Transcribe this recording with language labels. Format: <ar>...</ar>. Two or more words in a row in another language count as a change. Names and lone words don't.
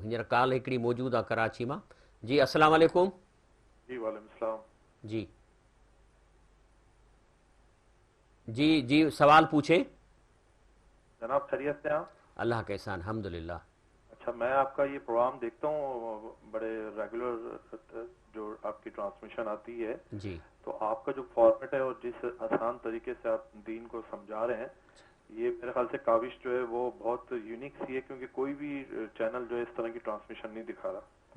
<sd>हींअर कॉल हिकिड़ी मौजूदु आहे कराची मां।</sd> <ur>جی السلام علیکم. جی وعلیکم سلام. جی جی جی سوال پوچھے. جناب خیریت سے آپ? اللہ کا احسان الحمدللہ. اچھا، میں آپکا یہ پروگرام دیکھتا ہوں، بڑے ریگولر جو آپکی ٹرانسمیشن آتی ہے, جی تو آپکا جو فارمیٹ ہے اور جس آسان طریقے سے آپ دین کو سمجھا رہے ہیں، یہ میرے خیال سے کاوش جو ہے وہ بہت یونیک سی ہے، کیونکہ کوئی بھی چینل جو ہے اس طرح کی ٹرانسمیشن نہیں دکھا رہا.</ur>